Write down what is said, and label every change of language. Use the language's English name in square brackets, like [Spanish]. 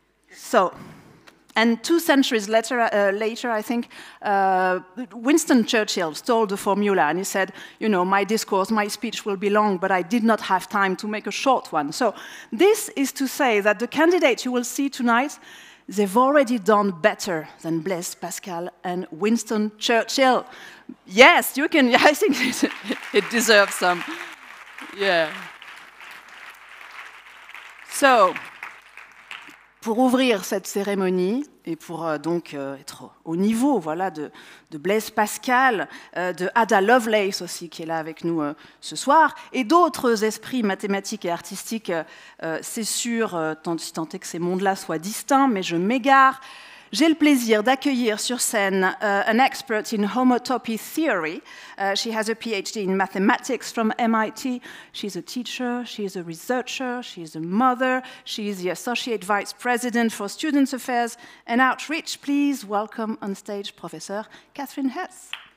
[English] So, and 2 centuries later, I think, Winston Churchill stole the formula, and he said, you know, my discourse, my speech will be long, but I did not have time to make a short one. So this is to say that the candidates you will see tonight, they've already done better than Blaise Pascal and Winston Churchill. Yes, you can, I think it deserves some. Yeah. [French] So, pour ouvrir cette cérémonie et pour donc être au niveau, voilà, de Blaise Pascal, de Ada Lovelace aussi qui est là avec nous ce soir, et d'autres esprits mathématiques et artistiques, c'est sûr, tant que ces mondes-là soient distincts, mais je m'égare. J'ai le plaisir d'accueillir sur scène [English] an expert in homotopy theory. She has a PhD in mathematics from MIT. She's a teacher, she's a researcher, she's a mother, she's the Associate Vice President for Students' Affairs and Outreach. Please welcome on stage Professor Catherine Hess.